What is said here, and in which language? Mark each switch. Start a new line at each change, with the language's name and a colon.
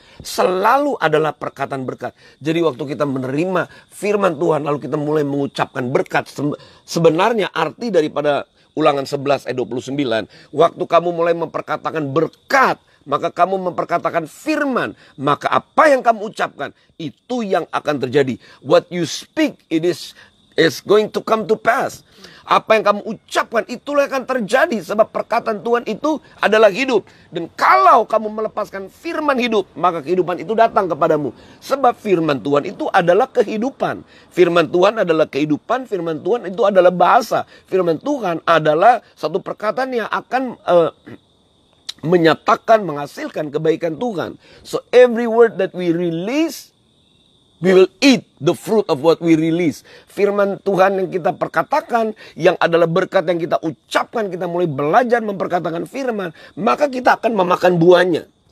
Indonesian: Selalu adalah perkataan berkat. Jadi waktu kita menerima firman Tuhan lalu kita mulai mengucapkan berkat, sebenarnya arti daripada Ulangan 11 ayat 29, waktu kamu mulai memperkatakan berkat, maka kamu memperkatakan firman, maka apa yang kamu ucapkan itu yang akan terjadi.
English: What you speak, it is going to come to pass.
Indonesian: Apa yang kamu ucapkan itulah yang akan terjadi, sebab perkataan Tuhan itu adalah hidup. Dan kalau kamu melepaskan firman hidup, maka kehidupan itu datang kepadamu. Sebab firman Tuhan itu adalah kehidupan. Firman Tuhan adalah kehidupan, firman Tuhan itu adalah bahasa. Firman Tuhan adalah satu perkataan yang akan menyatakan, menghasilkan kebaikan Tuhan.
English: So every word that we release, we will eat the fruit of what we release.
Indonesian: Firman Tuhan yang kita perkatakan, yang adalah berkat yang kita ucapkan, kita mulai belajar memperkatakan firman, maka kita akan memakan buahnya.